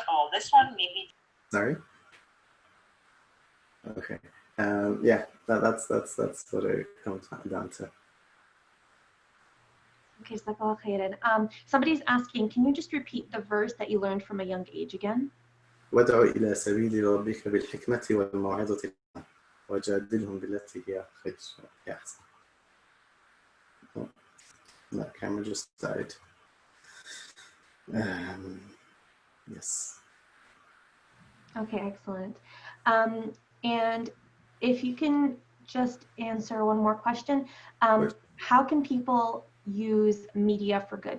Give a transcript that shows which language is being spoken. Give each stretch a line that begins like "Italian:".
English: Oh, this one maybe. sorry. Okay. Yeah, that's what it comes down to. Okay, Jazakallah khairan. Somebody's asking, can you just repeat the verse that you learned from a young age again?
Arabic: وادع إلى سبيل ربك بالحكمة والموعظة الحسنة وجادلهم بالتي هي أحسن.
English: Oh, that camera just died. Yes. Okay, excellent. And if you can just answer one more question, how can people use media for good?